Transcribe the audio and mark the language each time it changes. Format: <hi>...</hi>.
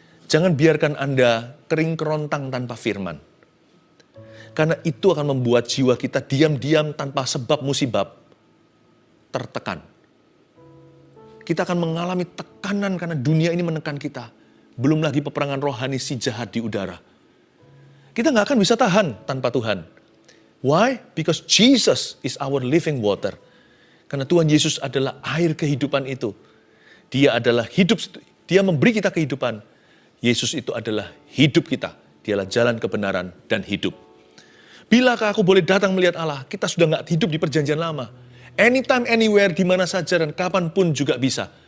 <id>Jangan biarkan Anda kering kerontang tanpa firman. Karena itu akan membuat jiwa kita diam-diam tanpa sebab musibab tertekan. Kita akan mengalami tekanan karena dunia ini menekan kita. Belum lagi peperangan rohani si jahat di udara. Kita nggak akan bisa tahan tanpa Tuhan.</id> <en>Why? Because Jesus is our living water.</en> <id>Karena Tuhan Yesus adalah air kehidupan itu. Dia adalah hidup, dia memberi kita kehidupan. Yesus itu adalah hidup kita. Dialah jalan kebenaran dan hidup. Bilakah aku boleh datang melihat Allah? Kita sudah nggak hidup di perjanjian lama.</id> <en>Anytime, anywhere,</en> <id>di mana saja dan kapanpun juga bisa.</id>